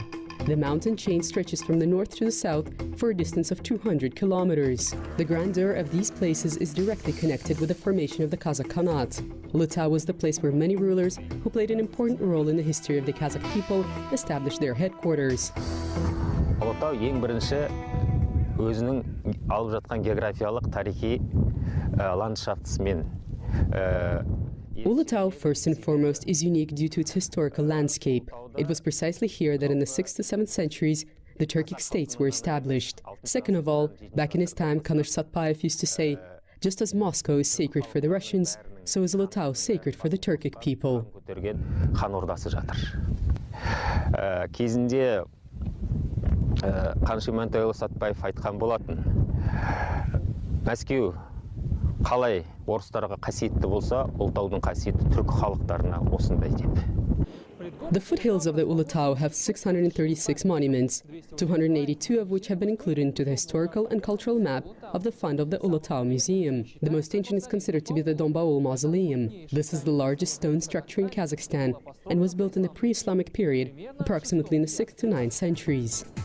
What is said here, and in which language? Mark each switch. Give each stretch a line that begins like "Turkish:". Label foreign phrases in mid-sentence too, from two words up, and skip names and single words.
English: The mountain chain stretches from the north to the south for a distance of 200 kilometers. The grandeur of these places is directly connected with the formation of the Kazakh Khanate. Ulytau was the place where many rulers who played an important role in the history of the Kazakh people established their headquarters.
Kazakh: Ulytau ең бірінші өзінің алып жатқан географиялық тарихи ландшафтысымен
English: Ulytau, first and foremost, is unique due to its historical landscape. It was precisely here that in the 6th to 7th centuries, the Turkic states were established. Second of all, back in his time, Kanush Satpayev used to say, just as Moscow is sacred for the Russians, so is Ulytau sacred for the Turkic people.
Kazakh: Кезінде Қаныш Имантайұлы Сатпаев айтқан болатын. Мәскеу қалай орыстарға қасиетті болса, Ulytaудың қасиеті түркі халықтарына осындай деп.
English: The foothills of the Ulytau have 636 monuments, 282 of which have been included into the historical and cultural map of the fund of the Ulytau Museum. The most ancient is considered to be the Dombaul Mausoleum. This is the largest stone structure in Kazakhstan and was built in the pre-Islamic period, approximately in the 6th to 9th centuries.